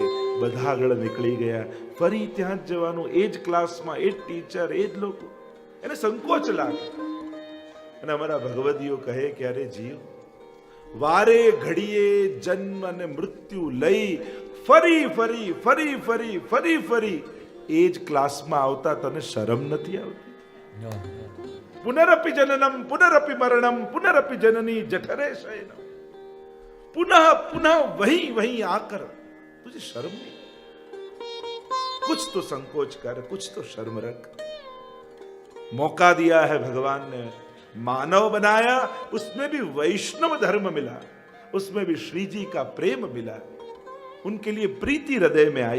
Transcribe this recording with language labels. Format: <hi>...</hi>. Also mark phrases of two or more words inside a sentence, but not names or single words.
<gu>બધા આગળ નીકળી ગયા, ફરી ત્યાં જ જવાનું, એ જ ક્લાસમાં, એ જ ટીચર, એ જ લોકો, એને સંકોચ લાગે. અને અમારા ભગવદીઓ કહે કે અરે જીવ, વારે ઘડીએ જન્મ અને મૃત્યુ લઈ ફરી ફરી ફરી ફરી ફરી ફરી એ જ ક્લાસમાં આવતા તને શરમ નથી આવતી?</gu> <sa>पुनरपि जननम पुनरपि मरणम पुनरपि जननी जठरे शयनम, पुनः पुनः</sa> <hi>वही वही आकर तुझे शर्म नहीं? कुछ तो संकोच कर, कुछ तो शर्म रख. मौका दिया है भगवान ने, मानव बनाया, उसमें भी वैष्णव धर्म मिला, उसमें भी श्री जी का प्रेम मिला, उनके लिए प्रीति हृदय में आई.</hi>